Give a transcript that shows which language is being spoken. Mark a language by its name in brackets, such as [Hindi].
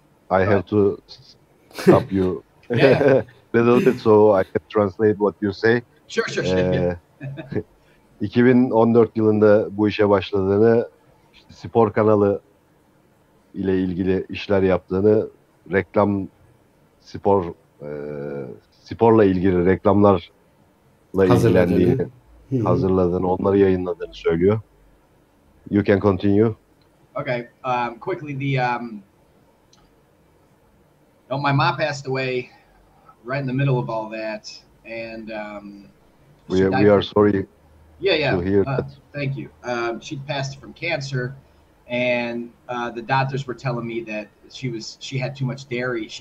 [English] I have to stop you a little bit so I can translate what you say. Sure. [Turkish] 2014 yılında bu işe başladığını, spor kanalı ile ilgili işler yaptığını, reklam spor sporla ilgili reklamlarla ilgilendiğini, hazırladığını, onları yayınladığını söylüyor. [English] You can continue. Okay. Quickly, my mom passed away right in the middle of all that, and we are sorry. Yeah. To hear that. Thank you. She passed from cancer, and the doctors were telling me that she had too much dairy.